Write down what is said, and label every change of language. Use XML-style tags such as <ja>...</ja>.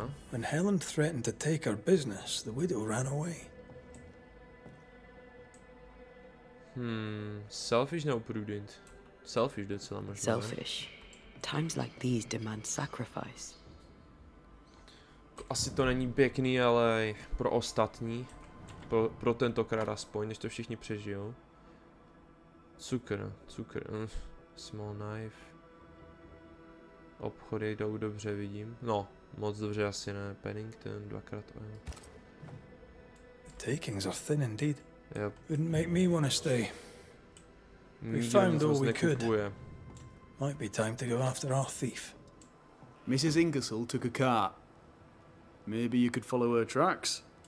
<en>When Helen threatened to take her business, the widow ran away.</en> <cs>Selfish nebo prudent? Selfish docela možná.</cs> <en>Selfish. Times like these demand sacrifice.</en> <cs>Asi to není pěkný, ale pro ostatní. Pro tentokrát aspoň, než to všichni přežijou. Cukr.</cs> <en>Small knife.</en> <cs>Obchody jdou dobře, vidím. No, moc dobře asi ne. Pennington, dvakrát oil.</cs> <en>Takings are thin indeed. Yep. Wouldn't make me want to stay. We found all we could. Might be time to go after our thief. Mrs. Ingersoll took a cart. Maybe you could follow her tracks.</en>